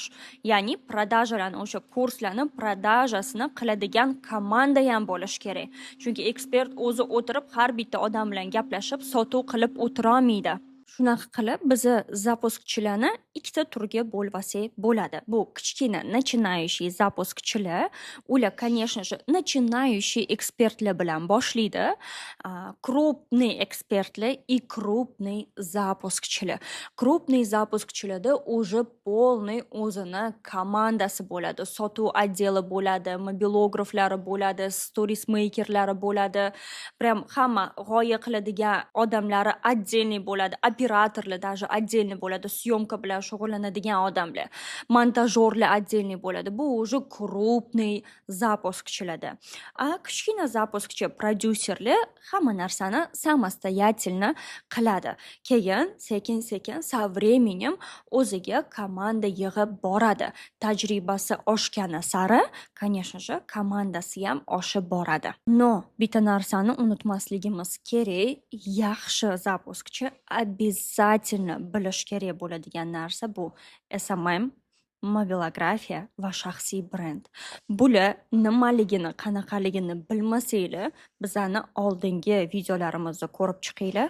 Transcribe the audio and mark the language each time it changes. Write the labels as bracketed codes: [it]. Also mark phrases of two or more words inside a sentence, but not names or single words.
[uz] Ya'ni продажalarni, o'sha kurslarni продажasini qiladigan komanda ham bo'lishi kerak. Chunki ekspert o'zi o'tirib har bitta odam bilan gaplashib, sotuv qilib o'tira olmaydi. Shunaqa qilib bizni zapuskchilarni ikkita turga bo'lib olsak bo'ladi. Bu kichkina начинающий zapuskchilar, ular, [ru] конечно же, начинающий [uz] ekspertlar bilan boshlaydi. Крупный ekspertlar [ru] и крупный [uz] zapuskchilar. Крупный zapuskchilarda [ru] уже полный [uz] o'zini komandasi bo'ladi. Sotuv отделi bo'ladi, mobilograflari bo'ladi, stories makerlari bo'ladi. Prям hamma g'oya qiladigan odamlari отдельный bo'ladi. Operatorlar [ru] даже отдельный [uz] bo'ladi, syomka bilan shug'ullanadigan odamlar, montajyorlar отдельный bo'ladi. Bu [ru] уже крупный [uz] zapuskchilarda. Kichkina zapuskchi prodyuserlar hamma narsani samoстоятельно qiladi. Keyin sekin-sekin [ru] со временем [uz] o'ziga komanda yig'ib boradi. Tajribasi oshgani sari, [ru] конечно же, [uz] komandasi ham oshib boradi. No, bitta narsani unutmasligimiz kerak, yaxshi zapuskchi обязательно bilish kerak bo'ladigan narsa bu SMM, mobilografiya va shaxsiy brend. Bular nimaligini, qanaqaligini bilmasanglar, bizani oldingi videolarimizda ko'rib chiqinglar.